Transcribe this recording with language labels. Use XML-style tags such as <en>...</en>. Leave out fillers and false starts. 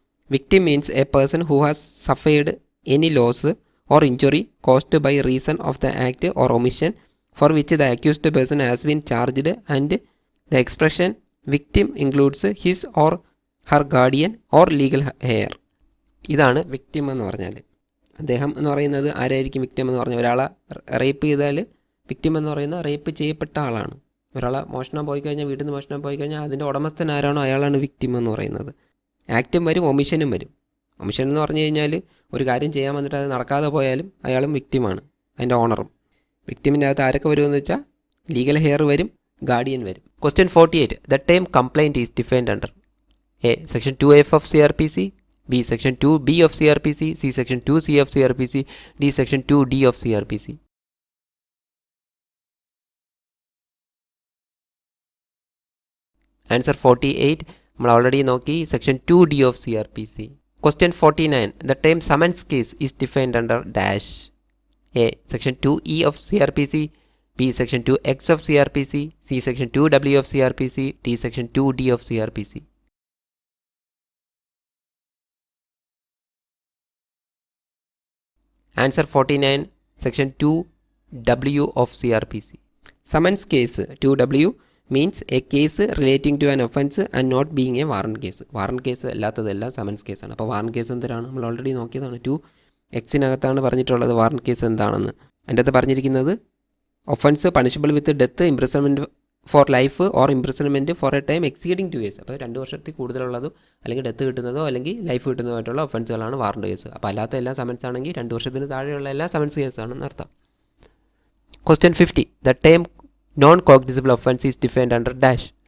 <en>Victim means a person who has suffered any loss or injury caused by reason of the act or omission for which the accused person has been charged, and the expression victim includes his or her guardian or legal heir.</en> <ml>ഇതാണ് victim എന്ന് പറഞ്ഞാൽ. അദ്ദേഹം എന്ന് പറയുന്നത് ആരായിരിക്കും victim എന്ന് പറഞ്ഞാൽ? ഒരാളെ റേപ്പ് ചെയ്താൽ വിക്ടിം എന്ന് പറയുന്നത് റേപ്പ് ചെയ്യപ്പെട്ട ആളാണ്. ഒരാളെ മോഷണം പോയി കഴിഞ്ഞാൽ, വീട്ടിൽ നിന്ന് മോഷണം പോയി കഴിഞ്ഞാൽ അതിൻ്റെ ഉടമസ്ഥൻ ആരാണോ അയാളാണ് വിക്ടിം എന്ന് പറയുന്നത്. ആക്റ്റും വരും, ഒമിഷനും വരും. ഒമിഷൻ എന്ന് പറഞ്ഞു കഴിഞ്ഞാൽ ഒരു കാര്യം ചെയ്യാൻ വന്നിട്ട് അത് നടക്കാതെ പോയാലും അയാളും വിക്ടിമാണ്, അതിൻ്റെ ഓണറും. വിക്ടിമിൻ്റെ അകത്ത് ആരൊക്കെ വരുമെന്ന് വെച്ചാൽ ലീഗൽ ഹെയർ വരും, ഗാർഡിയൻ വരും.</ml> <en>Question 48. The term complaint is defined under A section 2F of CRPC, B section 2B of CRPC, C section 2C of CRPC, D section 2D of CRPC. Answer 48.</en> <ml>നമ്മൾ already നോക്കി, section 2D of CRPC.</ml> <en>Question 49. The term summons case is defined under dash. A section 2E of CRPC, B section 2X of CRPC, C section 2W of CRPC, D section 2D of CRPC. Answer 49, section 2W of CRPC. Summons case 2W means a case relating to an offence and not being a warrant case.</en> <ml>Warrant case അല്ലാത്തതെല്ലാം summons കേസാണ്. അപ്പോൾ warrant case എന്തിനാണ്? നമ്മൾ already നോക്കിയതാണ്. 2Xനകത്താണ് പറഞ്ഞിട്ടുള്ളത് warrant case എന്താണെന്ന്. അതിൻ്റെ അകത്ത് പറഞ്ഞിരിക്കുന്നത് offence punishable with death, imprisonment four life or imprisonment four A time exceeding 2 years. അപ്പോൾ 2 വർഷത്തിൽ കൂടുതലുള്ളതും അല്ലെങ്കിൽ ഡെത്ത് കിട്ടുന്നതോ അല്ലെങ്കിൽ ലൈഫ് കിട്ടുന്നതായിട്ടുള്ള ഒഫൻസുകളാണ് വാറണ്ട് കേസ്. അപ്പോൾ അല്ലാത്ത എല്ലാ സമൻസ് ആണെങ്കിൽ 2 വർഷത്തിന് താഴെയുള്ള എല്ലാ സമൻസ് കേസാണെന്ന് അർത്ഥം.</ml> <en>Question 50. The term non-cognizable offence is defined under dash.</en>